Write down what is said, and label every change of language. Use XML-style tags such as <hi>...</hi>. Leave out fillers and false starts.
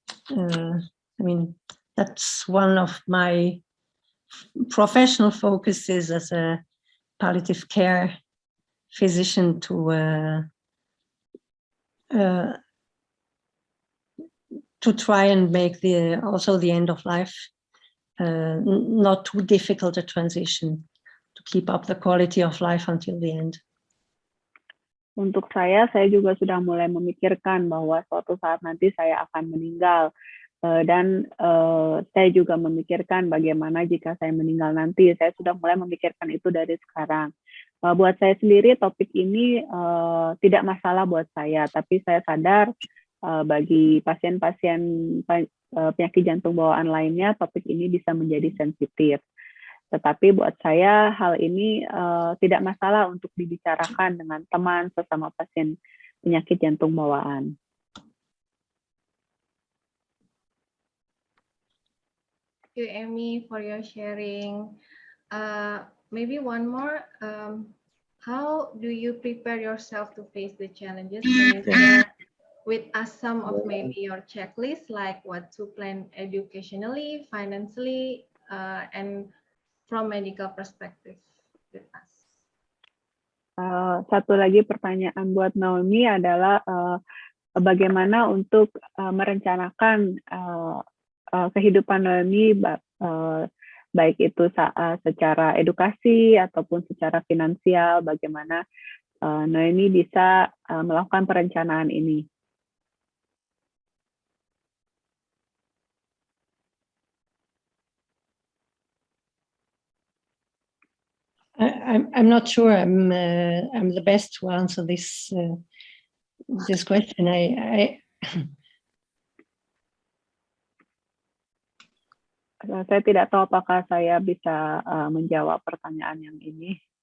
<en>I mean, that's one of my professional focuses as a palliative care physician to try and make also the end of life not too difficult a transition, to keep up the quality of life until the end.</en> <id>Untuk saya juga sudah mulai memikirkan bahwa suatu saat nanti saya akan meninggal, dan saya juga memikirkan bagaimana jika saya meninggal nanti. Saya sudah mulai memikirkan itu dari sekarang. Buat saya sendiri topik ini tidak masalah buat saya, tapi saya sadar bagi pasien-pasien penyakit jantung bawaan lainnya, topik ini bisa menjadi sensitif. Tetapi buat saya hal ini tidak masalah untuk dibicarakan dengan teman sesama pasien penyakit jantung bawaan.</id> <en>Thank you, Amy, for your sharing. Maybe one more. How do you prepare yourself to face the challenges? Can you share with us some of maybe your checklist, like what to plan educationally, financially, and from medical perspective with us?</en> <id>Satu lagi pertanyaan buat Noemi adalah bagaimana untuk merencanakan kehidupan Noemi, baik itu secara edukasi ataupun secara finansial, bagaimana Noemi bisa melakukan perencanaan ini.</id> <en>I'm not sure I'm the best to answer this question.</en> <id>Saya tidak tahu apakah saya bisa menjawab pertanyaan yang ini.</id>